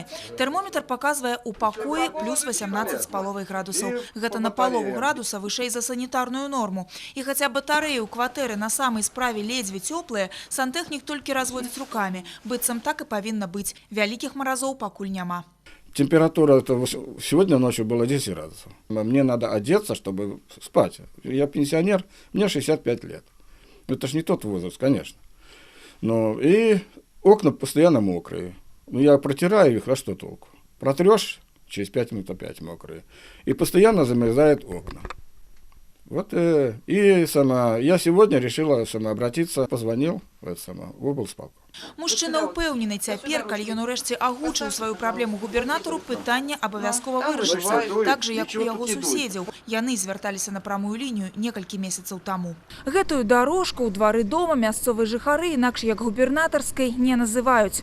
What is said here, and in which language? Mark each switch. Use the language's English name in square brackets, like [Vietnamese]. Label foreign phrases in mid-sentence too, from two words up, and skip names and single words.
[Belarusian] Тэрмометр паказвае ў пакоі плюс 18,5 градусаў. Гэта на палову градуса вышэй за санітарную норму. І хаця батарэі ў кватэры на самай справе ледзьве цёплыя, сантэхнік толькі разводзіць рукамі. Быццам так і павінна быць. Вялікіх маразоў пакуль няма. [Russian] Температура сегодня ночью была 10 градусов. Мне надо одеться, чтобы спать. Я пенсионер, мне 65 лет. Это ж не тот возраст, конечно. Но и окна постоянно мокрые. Ну, я протираю их, а что толку? Протрешь, через 5 минут опять мокрые. И постоянно замерзают окна. Вот я сегодня решила обратиться, позвонил в облсполком. [Belarusian] Мужчына ўпэўнены цяпер, калі ён урэшце агучыў сваю праблему губернатару, пытанне абавязкова вырашыцца, так жа, як у яго суседзяў. Яны звярталіся на прамую лінію некалькі месяцаў таму. Гэтую дарожку ў двары дома мясцовыя жыхары, інакш як губернатарскай, не называюць.